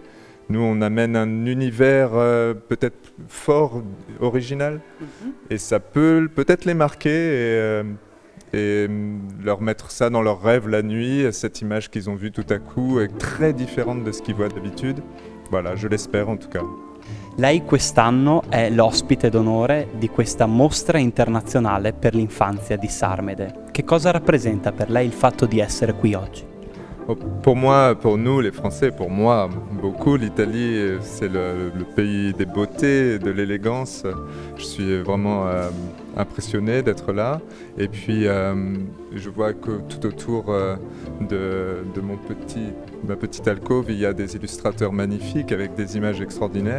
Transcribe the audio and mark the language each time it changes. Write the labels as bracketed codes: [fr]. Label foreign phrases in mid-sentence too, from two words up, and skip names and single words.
[fr] Nous, on amène un univers peut-être fort, original. Et ça peut peut-être les marquer et leur mettre ça dans leurs rêves la nuit, cette image qu'ils ont vue tout à coup est très différente de ce qu'ils voient d'habitude. Voilà, je l'espère en tout cas. [it] Lei quest'anno è l'ospite d'onore di questa mostra internazionale per l'infanzia di Sarmede. Che cosa rappresenta per lei il fatto di essere qui oggi? [fr] Pour moi, pour nous les Français, pour moi beaucoup, l'Italie c'est le pays des beautés, de l'élégance. Je suis vraiment impressionné d'être là. Et puis je vois que tout autour de ma petite alcôve, il y a des illustrateurs magnifiques avec des images extraordinaires.